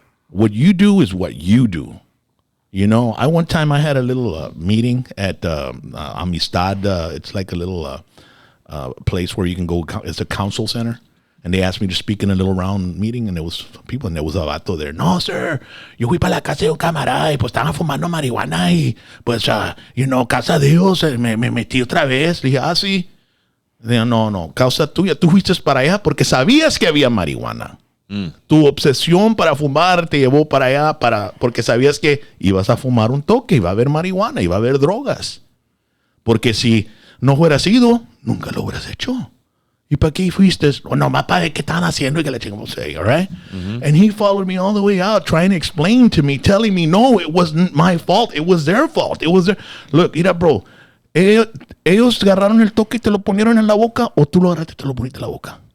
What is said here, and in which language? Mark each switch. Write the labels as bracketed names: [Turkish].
[English] What you do is what you do. You know, one time I had a little meeting at Amistad. It's like a little place where you can go. It's a council center. And they asked me to speak in a little round meeting, and there was people, and there was a vato there. [Spanish] No, sir, yo fui para la casa de un camarada y pues estaban fumando marihuana y pues, casa de Dios, me metí otra vez. Le dije, sí. Digo, no, causa tuya. Tú fuiste para allá porque sabías que había marihuana. Tu obsesión para fumar te llevó para allá porque sabías que ibas a fumar un toque, iba a haber marihuana, iba a haber drogas. Porque si no hubieras ido, nunca lo hubieras hecho. ¿Y para qué fuiste? No, más para ver qué están haciendo y que le chingamos ahí, all right? [English] And he followed me all the way out, trying to explain to me, telling me, no, it wasn't my fault. It was their fault. It was their... [Spanish] Look, mira, bro, ellos agarraron el toque y te lo ponieron en la boca, o tú lo agarraste y te lo poniste en la boca.